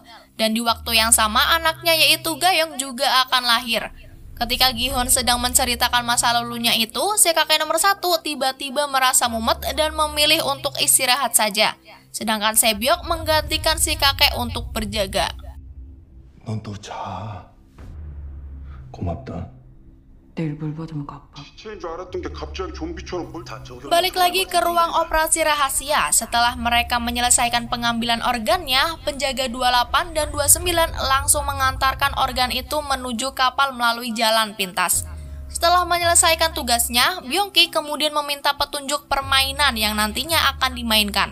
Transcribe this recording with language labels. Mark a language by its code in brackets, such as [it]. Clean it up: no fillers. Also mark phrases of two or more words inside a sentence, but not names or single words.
[id] Dan di waktu yang sama anaknya yaitu Ga-young juga akan lahir. Ketika Gi-hun sedang menceritakan masa lalunya itu, si kakek nomor 1 tiba-tiba merasa mumet dan memilih untuk istirahat saja. Sedangkan Se-byok menggantikan si kakek untuk berjaga. [ko] 넌 또 자. 고맙다. 내일 물 받으면 갚아. 시체인 줄 알았던 게 갑자기 좀비처럼 뭘 다 적여. [id] Balik lagi ke ruang operasi rahasia. Setelah mereka menyelesaikan pengambilan organnya, penjaga 28 dan 29 langsung mengantarkan organ itu menuju kapal melalui jalan pintas. Setelah menyelesaikan tugasnya, Byung-ki kemudian meminta petunjuk permainan yang nantinya akan dimainkan.